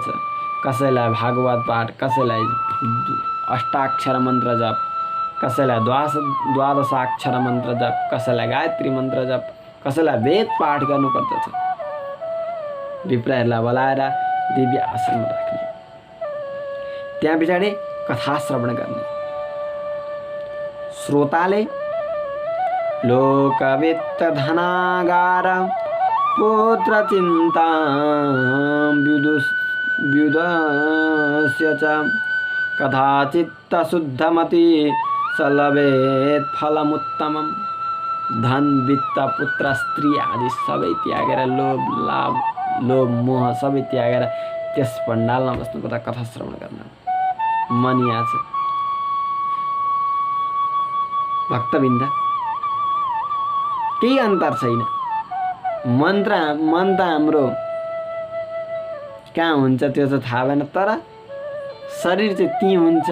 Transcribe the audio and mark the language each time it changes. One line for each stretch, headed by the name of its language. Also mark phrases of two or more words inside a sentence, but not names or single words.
Nepali: कसैलाई भागवत पाठ, कसैलाई अष्टाक्षर मन्त्र जप, कसैलाई द्वादशाक्षर मन्त्र जप, कसैलाई गायत्री मन्त्र जप, कसैलाई वेद पाठ गर्नुपर्दछ। विप्रहरूलाई बोलाएर दिव्य आसनमा राख्ने, त्यहाँ पछाडि कथा श्रवण गर्ने।
Sanskrit: श्रोताले लोकवित्त धनागार पुत्र चिन्ता व्युदस्य च कदाचित् शुद्धमति सलभेत फलमुत्तमम्।
Nepali: धन वित्त पुत्र स्त्री आदि सबै त्यागेर लोभ मोह सबै त्यागेर त्यस पण्डालमा बस्नुपर्दा कथा श्रवण गर्न मनिया छ। भक्तबिन्द केही अन्तर छैन। मन त हाम्रो कहाँ हुन्छ त्यो चाहिँ थाहा भएन, तर शरीर चाहिँ त्यहीँ हुन्छ।